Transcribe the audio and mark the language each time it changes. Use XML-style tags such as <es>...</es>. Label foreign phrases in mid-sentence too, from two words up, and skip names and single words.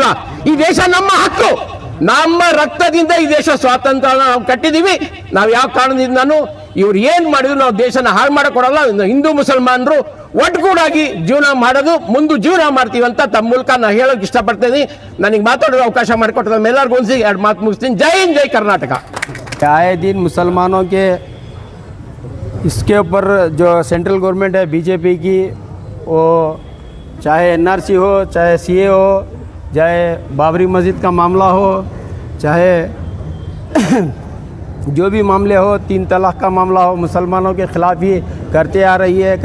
<kn>ಈ ದೇಶ ನಮ್ಮ ಹಕ್ಕು, ನಮ್ಮ ರಕ್ತದಿಂದ ಈ ದೇಶ ಸ್ವಾತಂತ್ರ್ಯ ನಾವು ಕಟ್ಟಿದೀವಿ. ನಾವು ಯಾವ ಕಾರಣದಿಂದನೂ ಇವ್ರು ಏನ್ ಮಾಡಿದ್ರು ನಾವು ದೇಶನ ಹಾಳು ಮಾಡಕ್ ಕೊಡಲ್ಲ. ಹಿಂದೂ ಮುಸಲ್ಮಾನರು ಒಟ್ಟುಗೂಡಾಗಿ ಜೀವನ ಮಾಡೋದು, ಮುಂದೆ ಜೀವನ ಮಾಡ್ತೀವಿ ಅಂತ ತಮ್ಮ ಮೂಲಕ ನಾನು ಹೇಳೋಕೆ ಇಷ್ಟಪಡ್ತೀನಿ. ನನಗೆ ಮಾತಾಡೋ ಅವಕಾಶ ಮಾಡಿಕೊಟ್ಟದ ಎಲ್ಲರಿಗೂ ಒಂದ್ಸಿ 2 ಮಾತು ಮುಗಿಸ್ತೀನಿ. ಜೈ ಹಿಂದ್, ಜೈ ಕರ್ನಾಟಕ.</kn> <hi>आए दिन मुसलमानों के इसके ऊपर जो</hi> <en>central government</en> <hi>है बीजेपी की, वो चाहे एनआरसी हो, चाहे सीए हो, चाहे बाबरी मस्जिद का मामला हो, चाहे जो भी मामले हो, 3 तलाक का मामला हो, मुसलमानों के ख़िलाफ़ ही करते आ रही है।</hi>